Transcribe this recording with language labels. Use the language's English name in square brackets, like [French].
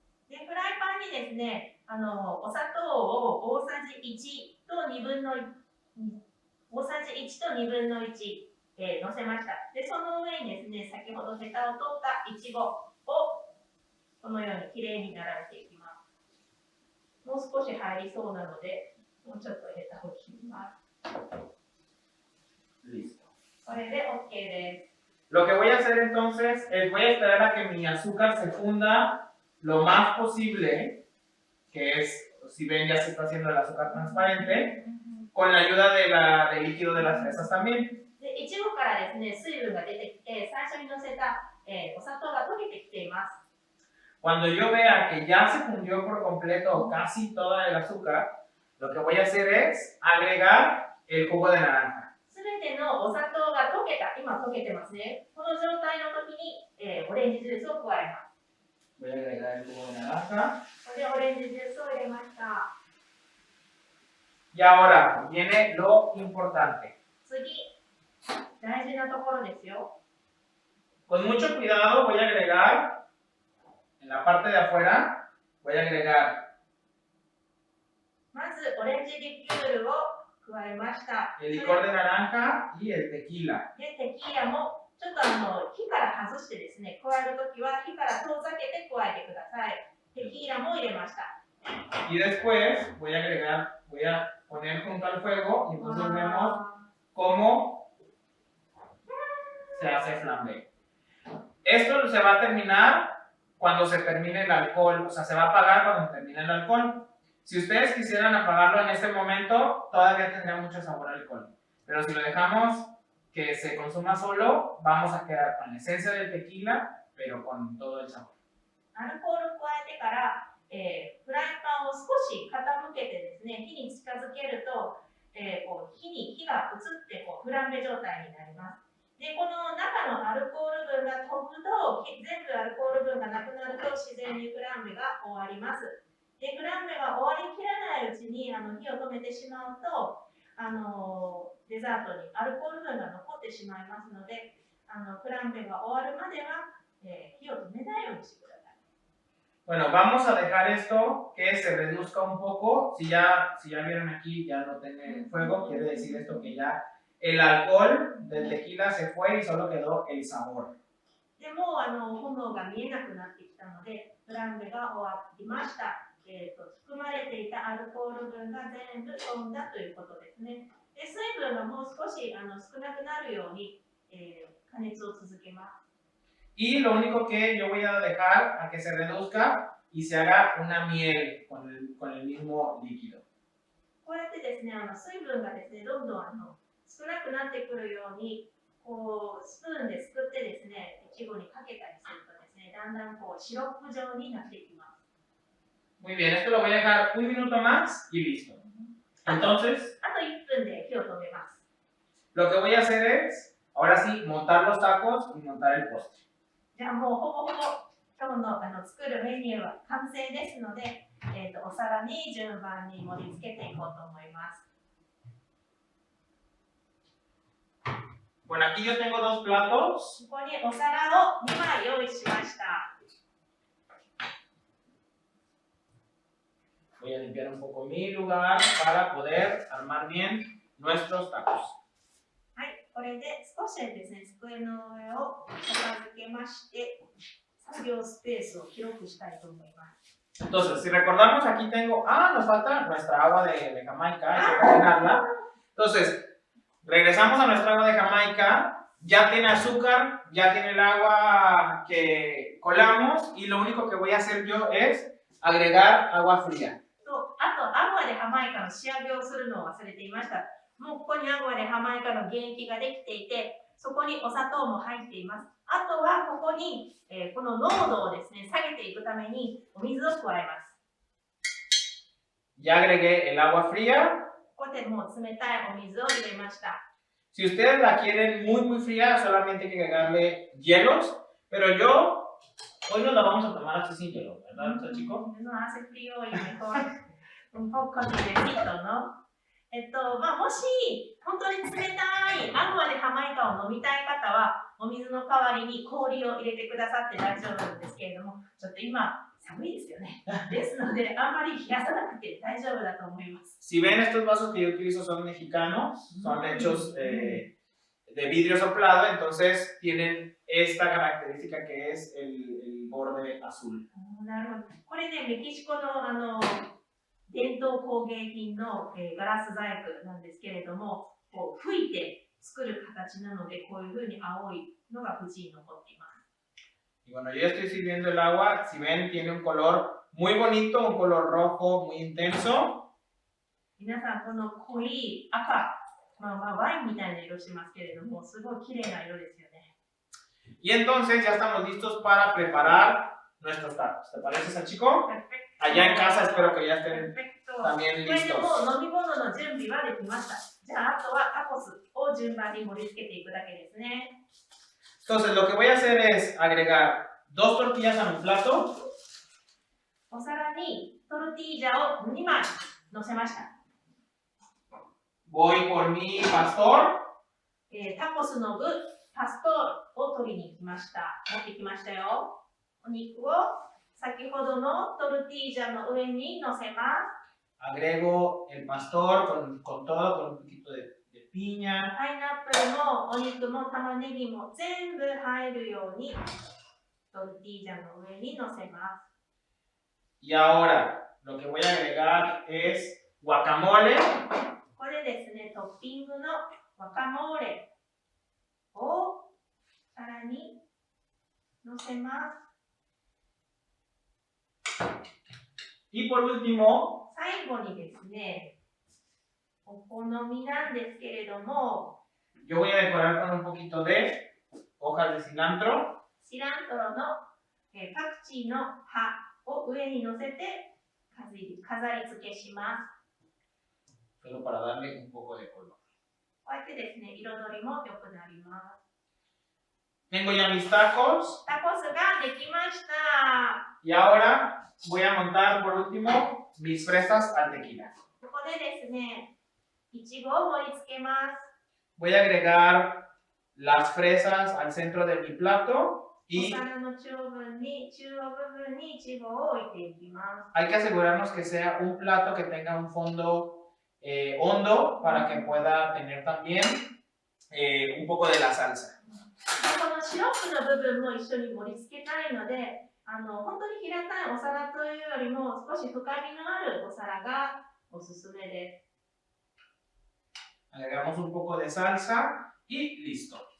[Japanese] で、フライパンにですね、お砂糖を大さじ1と2分の1、大さじ1と2分の1、乗せました。で、その上にですね、先ほどヘタを取ったいちごをこのようにきれいに並べていきます。もう少し入りそうなので、もうちょっと入れてほしいます。 [Spanish] Listo. [Japanese] これで OK です。 [Spanish] Lo que voy a hacer entonces es voy a esperar a que mi azúcar se funda lo más posible, que es, si ven ya se está haciendo el azúcar transparente, con la ayuda del líquido de las fresas también. [Japanese] で、いちごからですね、水分が出てきて、最初にのせた、お砂糖が溶けてきています。 [Spanish] Cuando yo vea que ya se fundió por completo casi toda el azúcar, lo que voy a hacer es agregar el jugo de naranja. [Japanese] すべてのお砂糖が溶けた、今溶けてますね。この状態の時に、オレンジジュースを加えます。 [Spanish] Voy a agregar el jugo de naranja. [Japanese] これでオレンジジュースを入れました。 [Spanish] Y ahora viene lo importante. [Japanese] 次、大事なところですよ。 [Spanish] Con mucho cuidado voy a agregar, en la parte de afuera, voy a agregar [Japanese] まず、オレンジリキュールを加えました。 [Spanish] el licor de naranja y el tequila. [Japanese] で、テキーラもちょっと火から外してですね、加えるときは火から遠ざけて加えてください。テキーラも入れました。 [Spanish] Y después voy a agregar, voy a poner junto al fuego y entonces vemos cómo se hace flambe. Esto se va a terminar cuando se termine el alcohol, o sea, se va a apagar cuando se termine el alcohol. Si ustedes quisieran apagarlo en este momento, todavía tendría mucho sabor a alcohol. Pero si lo dejamos que se consuma solo, vamos a quedar con la esencia del tequila, pero con todo el sabor. [Japanese] アルコールを加えてから、フライパンを少し傾けてですね、火に近づけると、こう火が移ってこうフランベ状態になります。で、この中のアルコール分が飛ぶと、全部アルコール分がなくなると自然にフランベが終わります。で、フランベが終わりきらないうちに火を止めてしまうと、デザートにアルコール分が残ってしまいますので、フランベが終わるまでは、火を止めないようにしてください。 [Spanish] Bueno, vamos a dejar esto que se reduzca un poco. Si ya vieron aquí, ya no tiene fuego, quiere decir esto que ya el alcohol del tequila se fue y solo quedó el sabor. [Japanese] でも炎が見えなくなってきたので、フランベが終わりました。含まれていたアルコール分が全部飛んだということですね。で、水分がもう少し少なくなるように、加熱を続けます。 [Spanish] Y lo único que yo voy a dejar a que se reduzca y se haga una miel con el mismo líquido. [Japanese] こうやってですね、水分がですね、どんどん少なくなってくるように、こうスプーンですくってですね、いちごにかけたりするとですね、だんだんこうシロップ状になってきます。 [Spanish] Muy bien, esto lo voy a dejar un minuto más y listo. Entonces, [Japanese] あと1分で火を止めます。 [Spanish] lo que voy a hacer es, ahora sí, montar los tacos y montar el postre. [Japanese] じゃあもうほぼほぼ今日の作るメニューは完成ですので、お皿に順番に盛り付けていこうと思います。 [Spanish] Bueno, aquí yo tengo dos platos. [Japanese] ここにお皿を2枚用意しました。 [Spanish] Voy a limpiar un poco mi lugar para poder armar bien nuestros tacos. [Japanese] はい、これで少しですね、机の上を片付けまして、作業スペースを広くしたいと思います。 [Spanish] Entonces, si recordamos, aquí tengo, nos falta nuestra agua de Jamaica, hay que cocinarla. Entonces, regresamos a nuestra agua de Jamaica, ya tiene azúcar, ya tiene el agua que colamos y lo único que voy a hacer yo es agregar agua fría. [Japanese] あと、アグアでハマイカの仕上げをするのを忘れていました。もうここにアグアでハマイカの原液ができていて、そこにお砂糖も入っています。あとはここに、この濃度をですね、下げていくためにお水を加えます。 [Spanish] Ya agregué el agua fría. [Japanese] ここでもう冷たいお水を入れました。 [Spanish] Si ustedes la quieren muy muy fría, solamente hay que agregarle hielos, pero yo hoy nos la vamos a tomar así sin hielo, ¿verdad, chicos? No hace frío y mejor un poco de hielito, ¿no? [Japanese] まあ、もし本当に冷たいアグアでハマイカを飲みたい方はお水の代わりに氷を入れてくださって大丈夫なんですけれども、ちょっと今寒いですよね。ですのであんまり冷やさなくて大丈夫だと思います。 [Spanish] Si ven, estos vasos que yo utilizo son mexicanos, son hechos de vidrio soplado, entonces tienen esta característica que es el borde azul. [Japanese] なるほど。これね、メキシコの伝統工芸品の、ガラス細工なんですけれども、こう吹いて作る形なので、こういう風に青いのが縁に残っています。 [Spanish] Y bueno, yo ya estoy sirviendo el agua. Si ven, tiene un color muy bonito, un color rojo muy intenso. [Japanese] 皆さん、この濃い赤、ワインみたいな色してますけれども、すごい綺麗な色ですよね。 [Spanish] Y entonces ya estamos listos para preparar nuestros tacos. ¿Te parece, Sachiko? Allá en casa espero que ya estén también [Japanese] これでも [Spanish] listos. [Japanese] う飲み物の準備はできました。じゃあ、あとはタコスを順番に盛り付けていくだけですね。 [Spanish] Entonces, lo que voy a hacer es agregar 2 tortillas a mi plato. [Japanese] お皿にトルティージャを2枚乗せました。 [Spanish] Voy por mi pastor. [Japanese] タコスの具、パストールを取りに来ました。持ってきましたよ。お肉を先ほどのトルティージャの上に乗せます。 [Spanish] Agrego el pastor con todo, con un poquito de piña. [Japanese] パイナップルもお肉も玉ねぎも全部入るようにトルティージャの上に乗せます。 [Spanish] Y ahora, lo que voy a agregar es guacamole. [Japanese] これですね、トッピングのワカモーレをさらに乗せます。 [Spanish] Y por último, [Japanese] 最後にですね、お好みなんですけれども、 [Spanish] yo voy a decorar con un poquito de hojas de cilantro. [Japanese] シラントロの、パクチーの葉を上に乗せて飾り付けします。 [Spanish] Solo para darle un poco de color. [Japanese] こうやってですね、彩りも良くなります。 [Spanish] Tengo ya mis tacos. [Japanese] タコスができました。 [Spanish] Y ahora voy a montar por último mis fresas al tequila. [Japanese] ここでですね、いちごを盛り付けます。 [Spanish] Voy a agregar las fresas al centro de mi plato [Japanese] お [Spanish] y [Japanese] 皿の中央部分にいちごを置いていきます。 [Spanish] hay que asegurarnos que sea un plato que tenga un fondo hondo para que pueda tener también un poco de la salsa. [Japanese] このシロップの部分も一緒に盛り付けたいので、本当に平たいお皿というよりも少し深みのあるお皿がおすすめです。 [Spanish] Agregamos un poco de salsa y listo.